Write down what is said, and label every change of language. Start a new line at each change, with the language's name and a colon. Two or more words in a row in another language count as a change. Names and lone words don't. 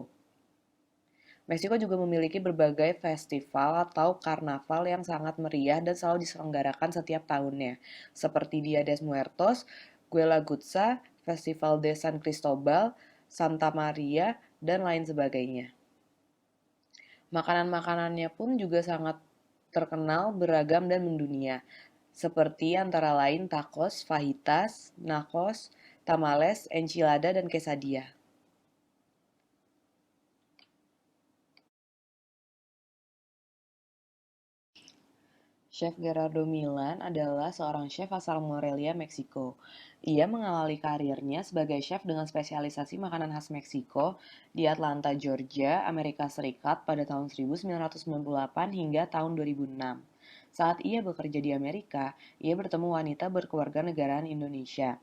Indonesian: Meksiko juga memiliki berbagai festival atau karnaval yang sangat meriah dan selalu diselenggarakan setiap tahunnya, seperti Dia de Muertos, Guelaguetza, Festival de San Cristobal, Santa Maria, dan lain sebagainya. Makanan-makanannya pun juga sangat terkenal, beragam, dan mendunia, seperti antara lain tacos, fajitas, nachos, tamales, enchilada, dan quesadilla. Chef Gerardo Millan adalah seorang chef asal Morelia, Meksiko. Ia mengawali karirnya sebagai chef dengan spesialisasi makanan khas Meksiko di Atlanta, Georgia, Amerika Serikat pada tahun 1998 hingga tahun 2006. Saat ia bekerja di Amerika, ia bertemu wanita berkewarganegaraan Indonesia.